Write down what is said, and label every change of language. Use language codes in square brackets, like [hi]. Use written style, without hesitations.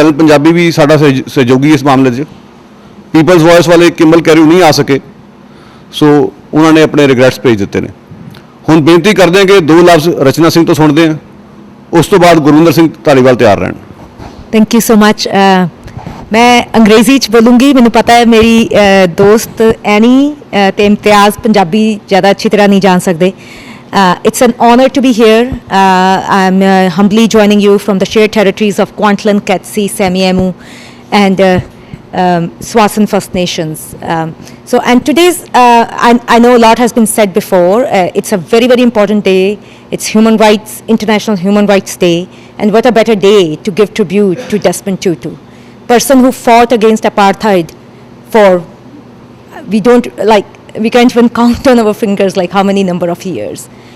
[pa] Channel Punjabi ਵੀ ਸਾਡਾ ਸਹਿਯੋਗੀ ਇਸ ਮਾਮਲੇ 'ਚ। ਪੀਪਲਸ ਵੌਇਸ ਵਾਲੇ ਕਿੰਬਲ ਕੈਰੀ ਨਹੀਂ ਆ ਸਕੇ, ਸੋ ਉਹਨਾਂ ਨੇ ਆਪਣੇ ਰਿਗਰੈਟਸ ਭੇਜ ਦਿੱਤੇ ਨੇ। ਹੁਣ ਬੇਨਤੀ ਕਰਦੇ ਹਾਂ ਕਿ ਦੋ ਲਫ਼ਜ਼ ਰਚਨਾ ਸਿੰਘ ਤੋਂ ਸੁਣਦੇ ਹਾਂ, ਉਸ ਤੋਂ ਬਾਅਦ ਗੁਰਵਿੰਦਰ ਸਿੰਘ ਧਾਲੀਵਾਲ ਤਿਆਰ ਰਹਿਣ। [en] Thank you so much. [hi] मैं अंग्रेज़ी [pa] च [hi] बोलूँगी, मैंने पता है मेरी दोस्त एनी [pa] ते [hi] इम्तियाज़ पंजाबी ज़्यादा अच्छी तरह नहीं जान सकते। [en] It's an honour to be here. I'm humbly joining you from the shared territories of Kwantlen, Ketsi, Semiemu and Swasan First Nations. And today's, I know a lot has been said before, it's a very, very important day. It's International Human Rights Day, and what a better day to give tribute to Desmond Tutu, person who fought against apartheid for, we can't even count on our fingers like how many number of years.